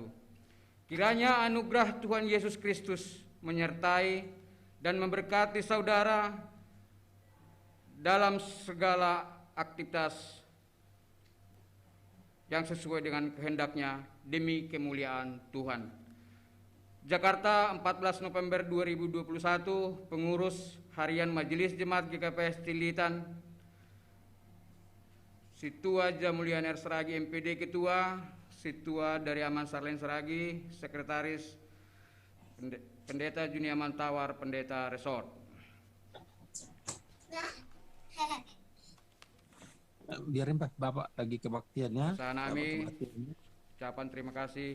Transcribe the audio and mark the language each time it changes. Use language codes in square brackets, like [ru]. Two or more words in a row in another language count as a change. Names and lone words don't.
[id] Kiranya anugerah Tuhan Yesus Kristus menyertai dan memberkati saudara dalam segala aktivitas yang sesuai dengan kehendaknya demi kemuliaan Tuhan. Jakarta, 14 November 2021, Pengurus Harian Majelis Jemaat GKPS Cilitan, Situa Jamulian R. Seragi MPD Ketua, Situa dari Aman Sarlen Seragi, Sekretaris Pendeta Juniaman Tawar, Pendeta Resort. Biarin Pak, Bapak lagi kebaktiannya. Sanami, ucapan terima kasih.